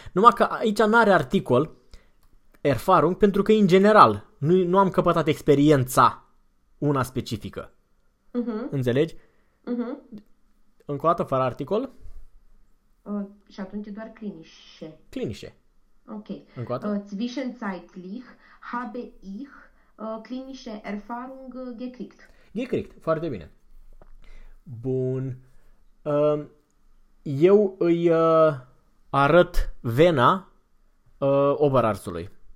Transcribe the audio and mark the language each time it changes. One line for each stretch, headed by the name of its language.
Romanian: Numai că aici nu are articol Erfahrung pentru că în general nu am căpătat experiența una specifică. Înțelegi? Încă o dată fără articol. Și atunci doar clinișe.
German: Clinische.
Romanian: Ok. Încă o dată.
German: Zwischenzeitlich habe ich klinische Erfahrung gekriegt.
Romanian: Gekriegt. Foarte bine. Bun. Eu îi arăt vena obărarsului.